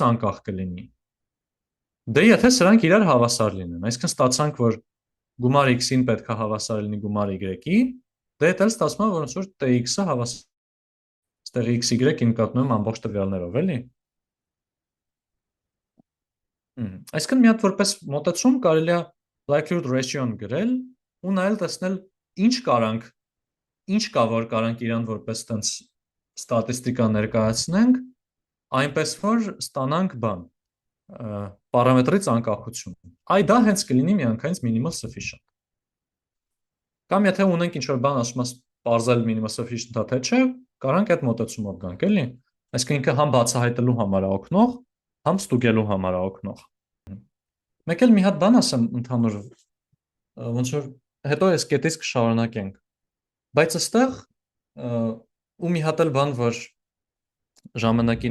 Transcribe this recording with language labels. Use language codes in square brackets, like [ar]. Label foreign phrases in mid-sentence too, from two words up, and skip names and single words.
[hy] անկախ կլինի։ Դե եթե սրանք իրար հավասար լինեն, այսինքն ստացանք, որ գումար x-ին պետքա հավասար լինի գումար y-ի, դե դա ստացվում է, որ ոնց որ tx-ը հավասար ստեղ x, y նկատնում եմ ամբողջ տվյալներով, էլի։ Այսինքն մի հատ որպես մոտեցում կարելի է [en] likelihood ratio- [hy] ն գրել ու նայել տեսնել ինչ կա որ կարանք իրան որպես տենց ստատիստիկա ներկայացնենք, այնպես որ ստանանք բան պարամետրից անկախություն։ Այ դա հենց կլինի միանգամից [en] minimal sufficient։ [hy] Կամ եթե ունենք ինչ-որ բան ասում ես պարզել [en] minimal sufficient- [hy] ա թե չէ, կարանք այդ մոտեցումով գանք, էլի։ Այսինքն ինքը համ բացահայտելու համար է օգնող, համ ստուգելու համար է օգնող։ Մեկ էլ մի հատ բան ասեմ ընդհանուր, ոնց որ հետո այս կետից կշարունակենք։ Բայց այստեղ ու մի հատ էլ բան, որ ժամանակին